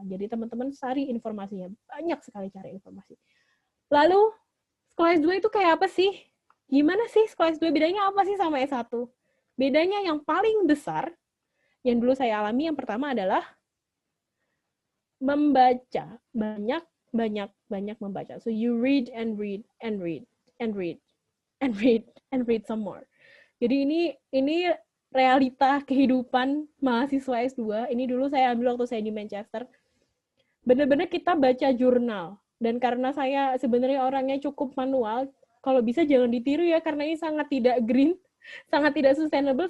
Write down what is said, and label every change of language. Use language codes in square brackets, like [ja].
[id] Jadi teman-teman cari informasinya, banyak sekali cari informasi. Lalu sekolah S2 itu kayak apa sih? Gimana sih sekolah S2? Bedanya apa sih sama S1? Bedanya yang paling besar, yang dulu saya alami, yang pertama adalah membaca. Banyak membaca. [en] So you read and read and read and read and read and read some more. [id] Jadi ini realita kehidupan mahasiswa S2. Ini dulu saya ambil waktu saya di Manchester. Benar-benar kita baca jurnal. Dan karena saya sebenarnya orangnya cukup manual, kalau bisa jangan ditiru ya, karena ini sangat tidak green, sangat tidak sustainable.